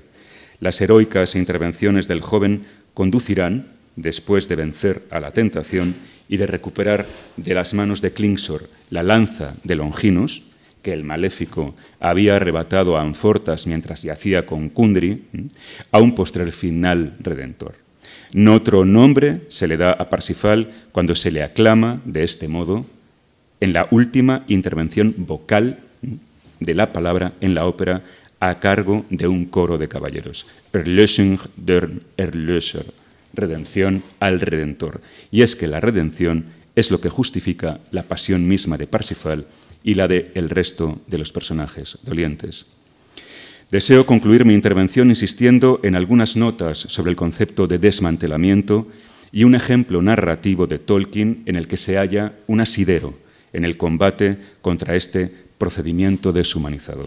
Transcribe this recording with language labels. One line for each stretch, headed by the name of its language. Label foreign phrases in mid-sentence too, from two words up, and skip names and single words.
Spanish: Las heroicas intervenciones del joven conducirán, después de vencer a la tentación y de recuperar de las manos de Klingsor la lanza de Longinus, que el maléfico había arrebatado a Amfortas mientras yacía con Kundry, a un postrer final redentor. No otro nombre se le da a Parsifal cuando se le aclama de este modo en la última intervención vocal de la palabra en la ópera a cargo de un coro de caballeros.
German: Erlösung der Erlöser,
Spanish: redención al Redentor. Y es que la redención es lo que justifica la pasión misma de Parsifal y la de el resto de los personajes dolientes. Deseo concluir mi intervención insistiendo en algunas notas sobre el concepto de desmantelamiento y un ejemplo narrativo de Tolkien en el que se halla un asidero en el combate contra este procedimiento deshumanizador.